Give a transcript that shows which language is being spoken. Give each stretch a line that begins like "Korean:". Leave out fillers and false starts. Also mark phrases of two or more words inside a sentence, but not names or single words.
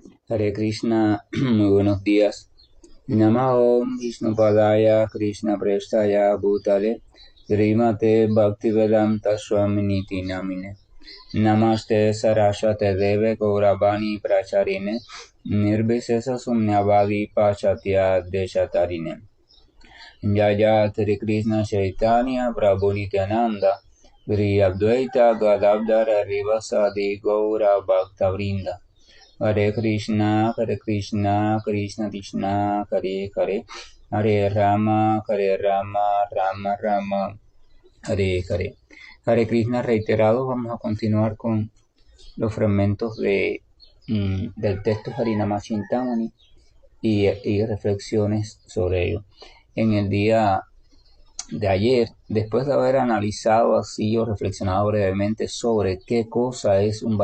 Sanskrit: Hare Krishna,
Spanish: muy buenos días.
Sanskrit: Namo Vishnu Padaya Krishna Prestaya Bhutale Srimate Bhaktivedanta Swaminiti Namine Namaste Saraswate Deve Gauravani Pracharine Nirvisesa Sumnyavadi Pachatya Deshatarine Jaya Hare Krishna Chaitanya Prabhu Nityananda Gri Advaita Gadadhara Rivasadi Gaura Bhaktavrinda Hare Krishna, Krishna Krishna, Hare Hare, Hare Rama, Rama Rama, Hare Hare.
Spanish: Hare Krishna reiterado, vamos a continuar con los fragmentos del texto Harinama Chintamani y reflexiones sobre ello. En el día de ayer, después de haber analizado así o reflexionado brevemente sobre qué cosa es un